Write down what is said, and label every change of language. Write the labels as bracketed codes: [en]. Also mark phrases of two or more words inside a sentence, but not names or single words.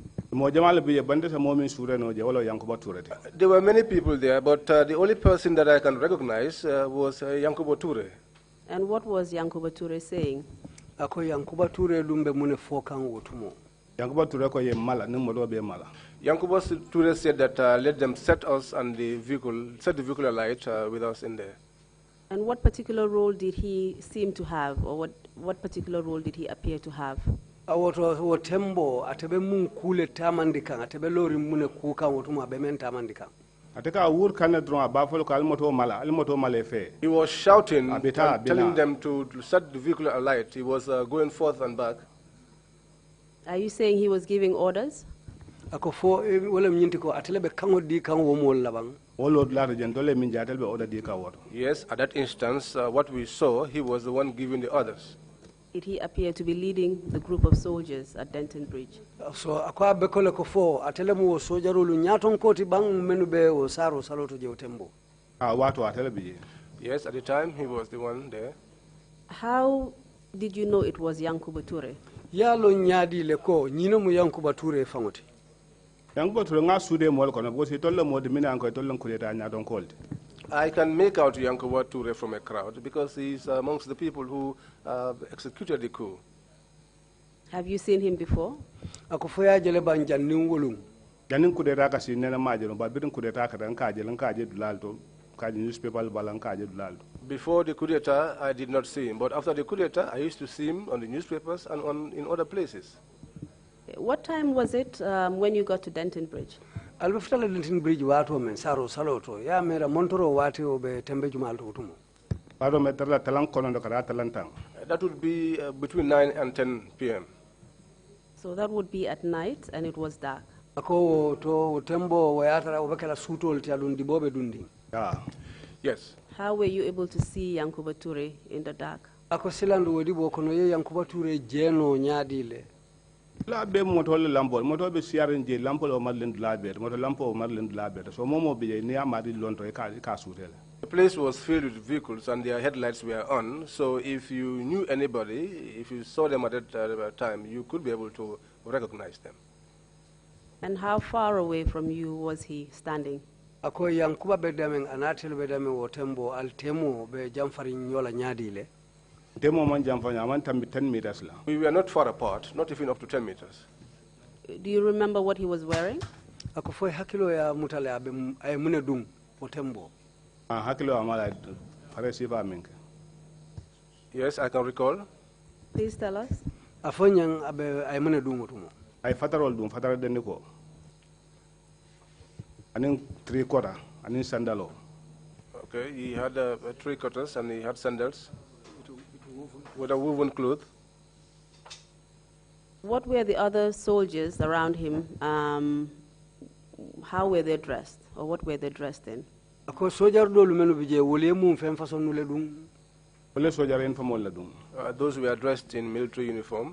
[en] There were many people there, but the only person that I can recognize was Yankuba Toure. And what was Yankuba Toure saying? [man] Ako Yankuba Toure lumbe mune fokan wotumo. Yankuba Toure ko ye mala ne modo be mala. [en] Yankuba Toure said that let them set us and the vehicle alight with us in there. And what particular role did he seem to have, or what particular role did he appear to have? [man] Awoto tembo atebe mun kule tamandika atebe lori mune kuka wotuma be men tamandika. Ateka wur kana dron abafolo ka almoto mala fe. [en] He was shouting, telling them to set the vehicle alight. He was going forth and back. Are you saying he was giving orders? [man] Ako fo wala mnyinti ko atelebe kango di kango mo labang. [en] Yes, at that instance, what we saw, he was the one giving the orders. Did he appear to be leading the group of soldiers at Denton Bridge? [man] So akwa bekole ko fo atelemu wo sojarulu nyaton koti bang menu be wo saro saloto je utembo. [en] Yes, at the time he was the one there. How did you know it was Yankuba Toure? [man] Yalo nyadi leko nyino mu Yankuba Toure fangoti. [en] I can make out Yankuba Toure from a crowd because he's amongst the people who executed the coup. Have you seen him before? Before the coup d'etat, I did not see him, but after the coup d'etat, I used to see him on the newspapers and in other places. What time was it when you got to Denton Bridge? [man] Albeftala Denton Bridge wato men saro saloto ya mera montoro wati obe tembe jumal to tumo. [en] That would be between 9 and 10 p.m. So that would be at night and it was dark. [man] Ako to tembo wayatara obekela sutol tialundi bobe dundi. [en] Yes. How were you able to see Yankuba Toure in the dark? [man] Ako silandu wedi bokono ye Yankuba Toure jeno nyadile. La be moto be siarin je lampo o marlen dulabe moto lampo o marlen dulabe so momo be ni amadi lonto e ka sutele. [en] The place was filled with vehicles and their headlights were on, so if you knew anybody, if you saw them at that time, you could be able to recognize them. And how far away from you was he standing? [man] Ako Yankuba bedameng anatel bedame wotembo altemo be jamfari nyola nyadile. [en] We were not far apart, not even up to 10 meters. Do you remember what he was wearing? Yes, I can recall. Please tell us. [man] I father deniko. Aning 3/4, aning sandalo. [en] Okay, he had 3/4 and he had sandals. With a woven cloth. What were the other soldiers around him? How were they dressed, or what were they dressed in? Those were dressed in military uniform.